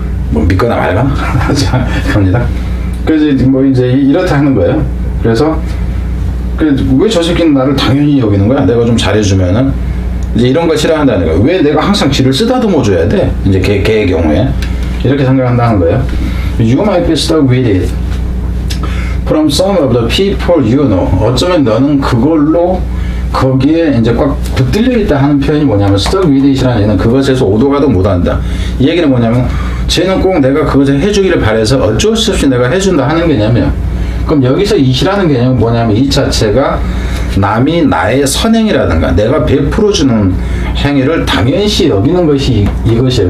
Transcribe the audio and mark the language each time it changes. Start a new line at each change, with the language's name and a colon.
Korean: 뭐 믿거나 말거나 합니다. 그래서 뭐 이제 이렇다 하는 거예요. 그래서 왜 저 새끼는 나를 당연히 여기는 거야? 내가 좀 잘해주면은 이제 이런 걸 싫어한다는 거예요. 왜 내가 항상 지를 쓰다듬어 줘야 돼? 이제 걔의 경우에 이렇게 생각한다는 거예요.
English: You might be stuck with it from some of the people you know.
Korean: 어쩌면 너는 그걸로 거기에 이제 꽉 붙들려 있다 하는 표현이 뭐냐면
English: stuck with it
Korean: 이라는 얘기는 그것에서 오도 가도 못한다. 이 얘기는 뭐냐면 쟤는 꼭 내가 그것을 해주기를 바래서 어쩔 수 없이 내가 해준다 하는 개념이야. 그럼 여기서 it이라는 개념은 뭐냐면 이 자체가 남이 나의 선행이라든가 내가 베풀어주는 행위를 당연시 여기는 것이 이것이에요.